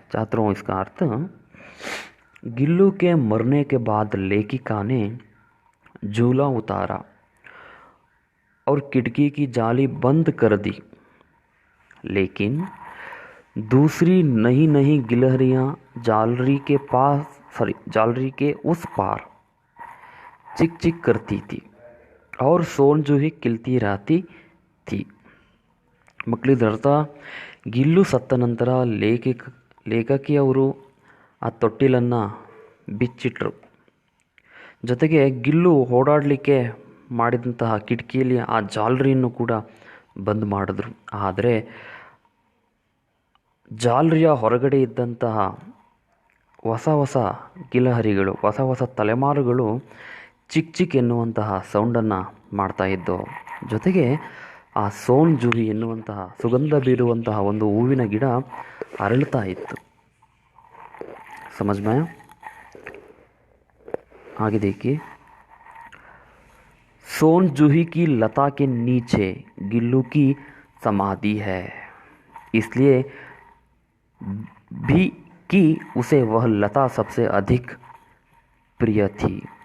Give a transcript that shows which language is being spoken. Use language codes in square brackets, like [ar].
[hi] छात्रों, इसका अर्थ, गिल्लू के मरने के बाद लेखिका ने झूला उतारा और खिड़की की जाली बंद कर दी, लेकिन दूसरी नई गिलहरियां जालरी के उस पार चिक चिक करती थी और सोन जूही खिलती रहती थी। [kn] ಮಕ್ಕಳಿದರ್ಥ, ಗಿಲ್ಲು ಸತ್ತ ನಂತರ ಲೇಖಕಿಯವರು ಆ ತೊಟ್ಟಿಲನ್ನು ಬಿಚ್ಚಿಟ್ರು, ಜೊತೆಗೆ ಗಿಲ್ಲು ಓಡಾಡಲಿಕ್ಕೆ ಮಾಡಿದಂತಹ ಕಿಟಕಿಯಲ್ಲಿ ಆ ಜಾಲರಿಯನ್ನು ಕೂಡ ಬಂದ್ ಮಾಡಿದ್ರು। ಆದರೆ ಜಾಲರಿಯ ಹೊರಗಡೆ ಇದ್ದಂತಹ ಹೊಸ ಗಿಲಹರಿಗಳು, ಹೊಸ ತಲೆಮಾರುಗಳು ಚಿಕ್ ಚಿಕ್ ಎನ್ನುವಂತಹ ಸೌಂಡನ್ನು ಮಾಡ್ತಾ ಇದ್ದವು। ಜೊತೆಗೆ ಆ ಸೋನ್ ಜೂಹಿ ಎನ್ನುವಂತಹ ಸುಗಂಧ ಬೀರುವಂತಹ ಒಂದು ಹೂವಿನ ಗಿಡ ಅರಳುತ್ತಾ ಇತ್ತು। [hi] समझ में आया? आगे देखिए, सोन जूही की लता के नीचे गिल्लू की समाधि है, इसलिए भी कि उसे वह लता सबसे अधिक प्रिय थी,